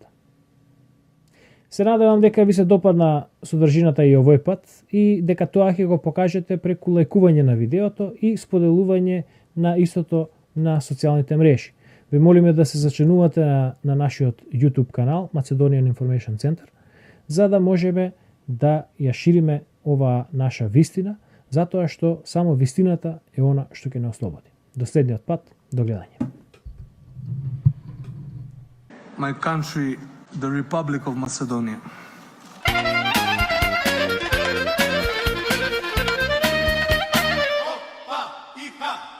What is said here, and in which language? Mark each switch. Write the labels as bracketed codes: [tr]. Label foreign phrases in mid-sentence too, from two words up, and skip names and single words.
[mk] Се надевам дека ви се допадна содржината и овој пат и дека тоа ќе го покажете преку лајкување на видеото и споделување на истото на социјалните мрежи. Ви молиме да се зачленувате на нашиот YouTube канал Macedonian Information Center, за да можеме да ја шириме оваа наша вистина, затоа што само вистината е она што ќе не ослободи. До следниот пат, до гледање. [en] My country, the Republic of Macedonia. Opa,